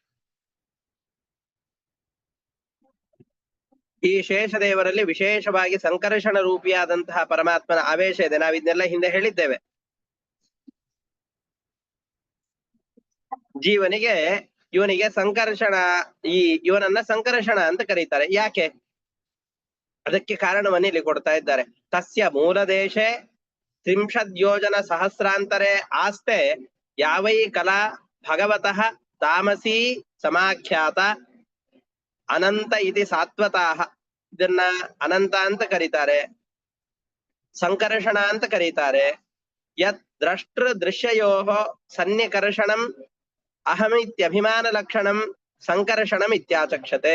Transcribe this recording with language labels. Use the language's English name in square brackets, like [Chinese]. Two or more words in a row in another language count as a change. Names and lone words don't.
[Kannada] ಈ ಶೇಷದೇವರಲ್ಲಿ ವಿಶೇಷವಾಗಿ ಸಂಕರ್ಷಣ ರೂಪಿಯಾದಂತಹ ಪರಮಾತ್ಮನ ಆವೇಶ ಇದೆ. ನಾವಿದ್ನೆಲ್ಲ ಹಿಂದೆ ಹೇಳಿದ್ದೇವೆ. ಇವನಿಗೆ ಸಂಕರ್ಷಣ, ಇವನನ್ನ ಸಂಕರ್ಷಣ ಅಂತ ಕರೀತಾರೆ. ಯಾಕೆ? ಅದಕ್ಕೆ ಕಾರಣವನ್ನು ಇಲ್ಲಿ ಕೊಡ್ತಾ ಇದ್ದಾರೆ. [Sanskrit] ತಸ್ಯ ಮೂಲ ದೇಶೆ 30 ಯೋಜನ ಸಹಸ್ರಾಂತರೆ ಆಸ್ತೆ ಯಾವೈ ಕಲಾ ಭಗವತಃ ತಾಮಸೀ ಸಮಾಖ್ಯಾತ ಅನಂತ ಇತಿ ಸಾತ್ವತಾಹ. [Kannada] ಇದನ್ನ ಅನಂತ ಅಂತ ಕರೀತಾರೆ, ಸಂಕರ್ಷಣ ಅಂತ ಕರೀತಾರೆ. [Sanskrit] ಯತ್ ದ್ರಷ್ಟೃ ದೃಶ್ಯಯೋ ಸನ್ನಿಕರ್ಷಣಂ ಅಹಮಿತ್ಯಭಿಮಾನ ಲಕ್ಷಣಂ ಸಂಕರ್ಷಣಂ ಇತ್ಯಾಚಕ್ಷತೆ.